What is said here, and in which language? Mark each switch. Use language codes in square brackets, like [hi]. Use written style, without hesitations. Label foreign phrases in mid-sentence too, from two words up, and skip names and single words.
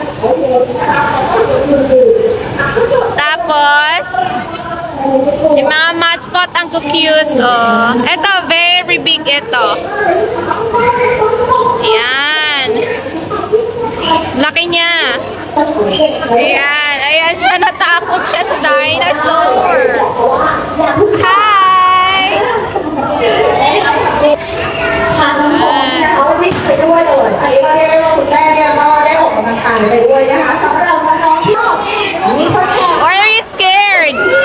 [tl] Tapos, yung mga mascot ang cute. Oh. Ito, [en] very big [tl] ito. Ayan. Laki niya. Ayan. Ayan siya. Natakot siya sa dinosaur. [en] Hi! [th] ไปด้วยเลยอันนี้ก็เรียกได้ว่าคุณแม่เนี่ยก็ได้ออกกำลังกายไปด้วยนะคะสำหรับน้องๆที่มีคนแข่ง [en] Or are you scared?